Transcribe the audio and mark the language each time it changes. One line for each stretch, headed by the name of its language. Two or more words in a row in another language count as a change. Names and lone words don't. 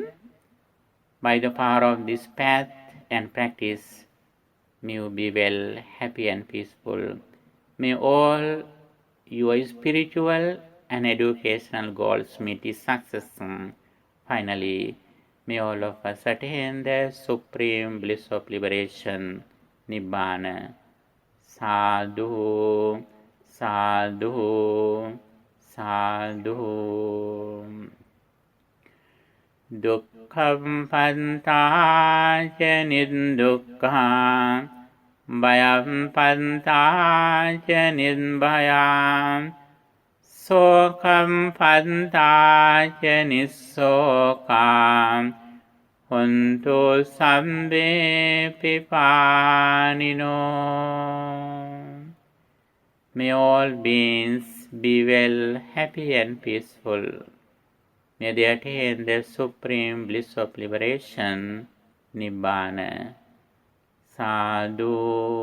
English: By the power of this path and practice, may you be well, happy and peaceful. May all your spiritual and educational goals meet its success. Finally, may all of us attain the supreme bliss of liberation, Nibbana.
Pali: Sadhu, sadhu, sadhu. Dukkham pantaca niddukkha Bhayam pantaca nirbhayam Sokam pantaca nissokam Hontu sabbe pipanino.
English: May all beings be well, happy and peaceful. May they attain the supreme bliss of liberation, Nibbana. Sadhu,